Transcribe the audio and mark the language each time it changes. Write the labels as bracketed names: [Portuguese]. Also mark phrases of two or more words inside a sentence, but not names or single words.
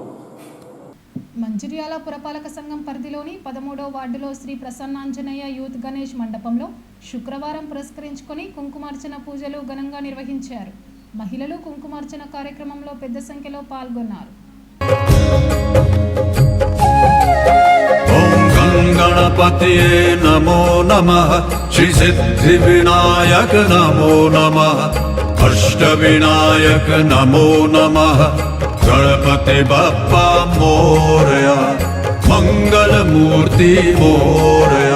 [Telugu] మంచిర్యాల పురపాలక సంఘం పరిధిలోని 13వ వార్డులో శ్రీ ప్రసన్నాంజనేయ యూత్ గణేష్ మండపంలో శుక్రవారం పురస్కరించుకొని కుంకుమార్చన పూజలు ఘనంగా నిర్వహించారు. మహిళలు కుంకుమార్చన కార్యక్రమంలో పెద్ద సంఖ్యలో పాల్గొన్నారు. [Sanskrit] गणपतये नमो नमः श्री सिद्धिविनायक नमो नमः अष्टविनायक नमो नमः [Marathi] गणपति बप्पा मोरया मंगलमूर्ति मोरया